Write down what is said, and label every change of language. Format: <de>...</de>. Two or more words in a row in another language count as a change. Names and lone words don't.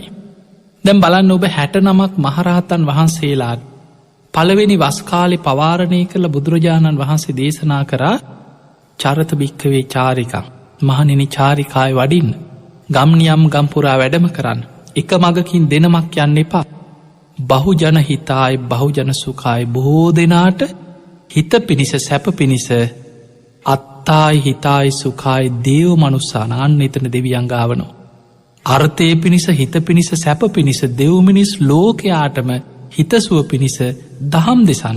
<si>දැන් බලන්න ඔබ 69ක් මහරහතන් වහන්සේලා පළවෙනි වස් කාලේ පවාරණය කළ බුදුරජාණන් වහන්සේ දේශනා කරා</si> <pi>චරත භික්ඛවේ චාරිකං</pi> <si>මහණෙනි චාරිකාය වඩින්න ගම්නියම් ගම්පුරා වැඩම කරන්න එක මගකින් දෙනමක් යන්න එපා.</si> <pi>බහුජන හිතාය බහුජන සුඛාය</pi> <si>බොහෝ දෙනාට හිත පිණිස සැප පිණිස</si> <pi>අත්තායි හිතායි සුඛායි දේව මනුස්සාන</pi> <si>අන්න එතන දෙවියන් ගාවනවා. අර්ථය පිණිස හිත පිණිස සැප පිණිස දෙව් මිනිස් ලෝකයාටම හිතසුව පිණිස දහම් දෙසන්න.</si>